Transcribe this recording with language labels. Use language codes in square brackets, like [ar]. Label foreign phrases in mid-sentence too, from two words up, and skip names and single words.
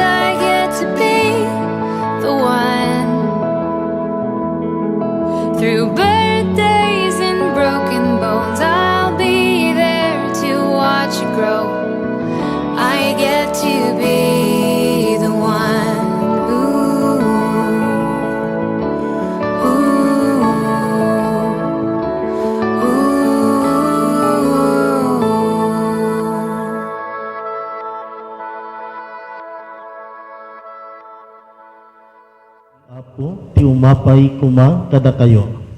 [en] I get to be the one. Through birthdays and broken bones, I'll be there to watch you grow. I get to be the one. Ooh, ooh, [ilo] Apo, ti umapay kuma kada kayo.